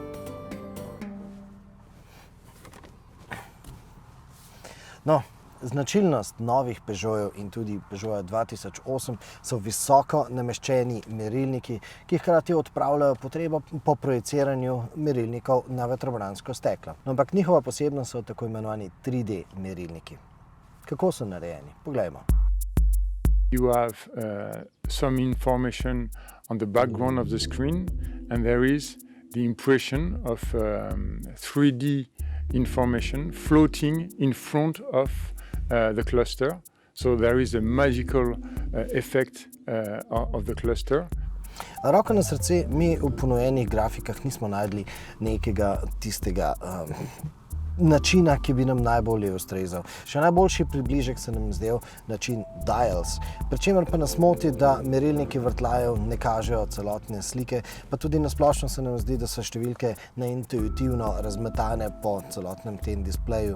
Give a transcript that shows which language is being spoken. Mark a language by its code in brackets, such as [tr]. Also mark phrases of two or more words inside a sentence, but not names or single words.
[sl] No, značilnost novih Peugeotov in tudi Peugeota 2008 so visoko nameščeni merilniki, ki hkrati odpravljajo potrebo po projiciranju merilnikov na vetrobransko steklo. No, ampak njihova posebnost so tako imenovani 3D merilniki. Kako so narejeni? Poglejmo. [en] You have some information on the background of the screen and there is the impression of 3D information floating in front of the cluster. So there is a magical effect of the cluster. [sl] Roko na srce, mi v ponujenih grafikah nismo najdli nekega tistega načina, ki bi nam najbolje ustrezal. Še najboljši približek se nam zdel način dials, pri čemer pa nas moti, da merilniki vrtljajev ne kažejo celotne slike, pa tudi nasplošno se nam zdi, da so številke neintuitivno razmetane po celotnem tem displeju.